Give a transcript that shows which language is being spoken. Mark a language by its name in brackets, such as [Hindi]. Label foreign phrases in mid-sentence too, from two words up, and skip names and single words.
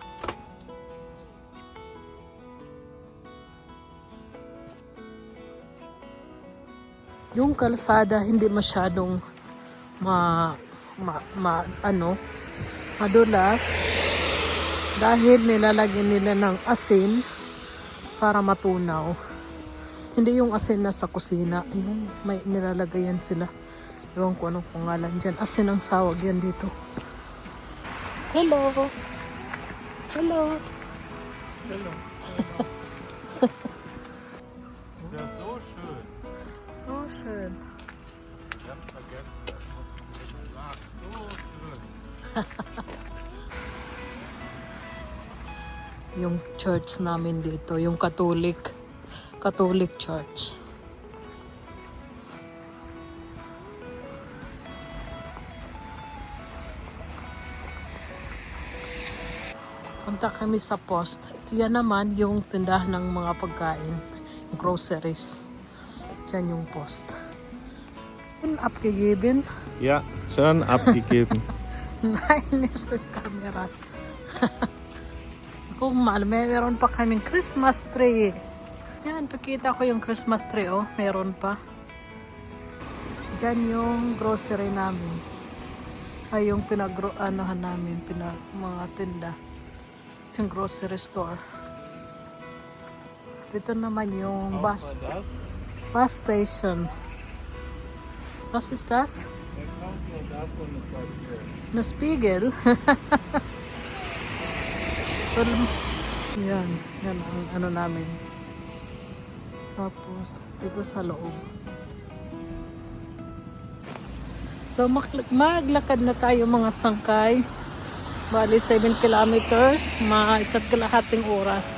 [Filipino] Yung kalsada hindi masyadong madulas dahil nilalagyan nila ng asin para matunaw. Hindi yung asin na sa kusina. Yung may nilalagayan sila. Ewan ko anong pangalan dyan. Asin ang sawag yan dito. Hello! Hello! Hello. [German] Ist ja so schön. So schön. Ich hab's vergessen. Das muss man mir sagen. So schön. [Filipino] Yung church namin dito, yung Catholic Church. Punta kami sa post. Yan naman yung tindahan ng mga pagkain, groceries. Diyan yung post. [German] Abgegeben. Ja, schon abgegeben. Nein, ist die Kamera. [Filipino] Kung mahal, meron pa kaming Christmas tree. Yan, pakita ko yung Christmas tree, oh. Meron pa. Diyan yung grocery namin. Ay, yung namin, mga tinda. Yung grocery store. Dito naman yung bus station. [German] Was ist das? Na Spiegel. [Filipino] So, yan ang namin. Tapos, dito sa loob. So, maglakad na tayo mga sangkay. Bali, 7 kilometers, isa't kalahating oras.